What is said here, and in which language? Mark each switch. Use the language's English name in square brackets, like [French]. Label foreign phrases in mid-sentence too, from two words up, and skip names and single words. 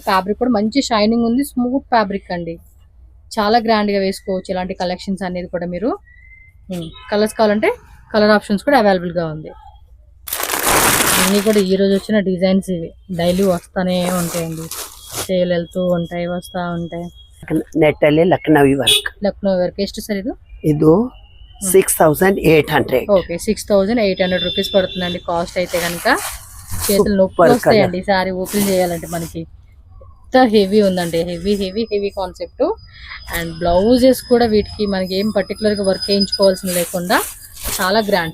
[Telugu] ఫ్యాబ్రిక్ కూడా మంచి షైనింగ్ ఉంది, స్మూత్ ఫ్యాబ్రిక్ అండి. చాలా గ్రాండ్ గా వేసుకోవచ్చు ఇలాంటి కలెక్షన్స్ అనేది కూడా మీరు. కలర్స్ కావాలంటే కలర్ ఆప్షన్స్ కూడా అవైలబుల్ గా ఉంది. అన్ని కూడా ఈ రోజు వచ్చిన డిజైన్స్ ఇవి, డైలీ వస్తానే ఉంటాయండి, సేల్ వెళ్తూ ఉంటాయి, వస్తా ఉంటాయి. [Kannada] ನೆಟ್ ಅಲ್ಲಿ ಲಕ್ನವಿ ವರ್ಕ್. ಲಕ್ನೋ ವರ್ಕ್ ಎಷ್ಟು ಸರ್ ಇದು? ಇದು 6800. [Telugu] ఓకే 6800 రూపీస్ పడుతుందండి కాస్ట్ అయితే కనుక. చేతులు నొప్పి వస్తాయండి సారీ ఓపెన్ చేయాలంటే మనకి. ఎంత హెవీ ఉందండి, హెవీ హెవీ హెవీ కాన్సెప్ట్. అండ్ బ్లౌజెస్ కూడా వీటికి మనకి ఏం పర్టికులర్ గా వర్క్ వేయించుకోవాల్సిన లేకుండా చాలా గ్రాండ్.